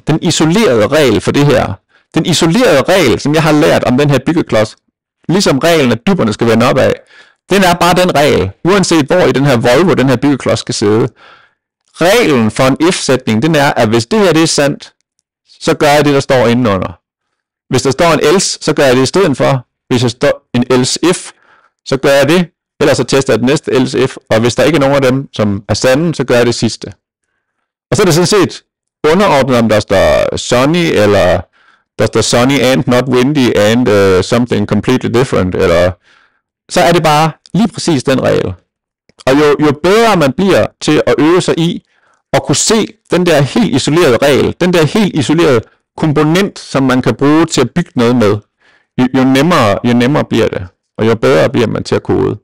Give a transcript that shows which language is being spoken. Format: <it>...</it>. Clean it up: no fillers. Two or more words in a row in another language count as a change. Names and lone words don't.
<da>Den isolerede regel for det her. Den isolerede regel, som jeg har lært om den her byggeklods, ligesom reglen, at dupperne skal vende opad, den er bare den regel, uanset hvor i den her Volvo, den her byggeklods skal sidde. Reglen for en if-sætning, den er, at hvis det her det er sandt, så gør jeg det, der står indenunder. Hvis der står en else, så gør jeg det i stedet for. Hvis der står en</da> <en>else if,</en> <da>så gør jeg det. Ellers så tester jeg det næste</da> <en>else if.</en> <da>Og hvis der ikke er nogen af dem, som er sande, så gør jeg det sidste. Og så er det sådan set underordnet, om der står sunny, eller der står</da> <en>sunny and not windy and something completely different.</en> <da>Eller så er det bare lige præcis den regel. Og jo bedre man bliver til at øve sig i at kunne se den der helt isolerede regel, den der helt isolerede komponent, som man kan bruge til at bygge noget med, jo nemmere bliver det, og jo bedre bliver man til at kode.</da>